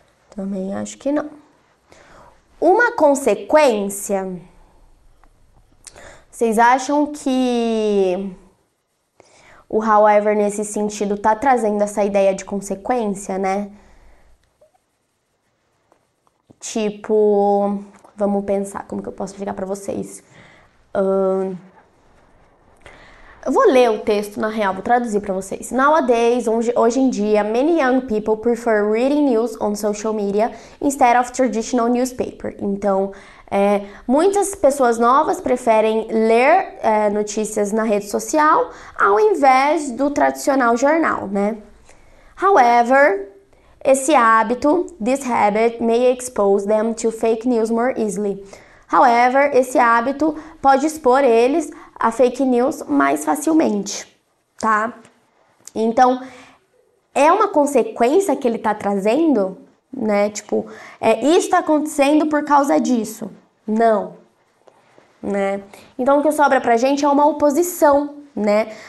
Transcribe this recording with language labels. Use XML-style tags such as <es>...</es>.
<pt>Também acho que não. Uma consequência, vocês acham que o however nesse sentido tá trazendo essa ideia de consequência, né? Tipo, vamos pensar como que eu posso explicar pra vocês. Eu vou ler o texto na real, vou traduzir pra vocês.</pt> <en>Nowadays,</en> <pt>hoje em dia,</pt> <en>many young people prefer reading news on social media instead of traditional newspaper.</en> <pt>Então, muitas pessoas novas preferem ler notícias na rede social ao invés do tradicional jornal, né?</pt> <en>However,</en> <pt>esse hábito,</pt> <en>this habit, may expose them to fake news more easily.</en> <pt>However, esse hábito pode expor eles a fake news mais facilmente, tá? Então, é uma consequência que ele tá trazendo, né? Tipo, isso tá acontecendo por causa disso. Não, né? Então, o que sobra pra gente é uma oposição, né?</pt>